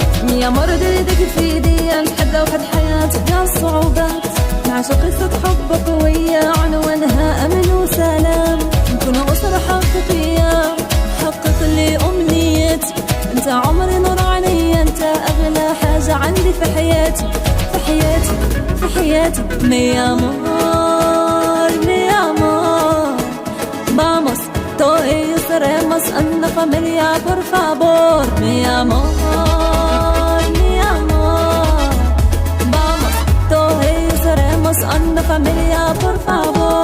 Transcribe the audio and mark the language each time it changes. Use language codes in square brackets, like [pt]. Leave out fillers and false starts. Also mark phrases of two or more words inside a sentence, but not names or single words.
[ar] يا مرض يدك في ايدي نتحدى وحد حياتي فيها الصعوبات، نعيش قصة حب قوية عنوانها أمن وسلام. نكون أسرة حقيقية حقق لي أمنيتي، انت عمري نور عيني، انت أغلى حاجة عندي في حياتي في حياتي في حياتي. [es] mi amor mi amor vamos todos seremos una familia por favor mi amor mi amor vamos todos seremos una familia por favor.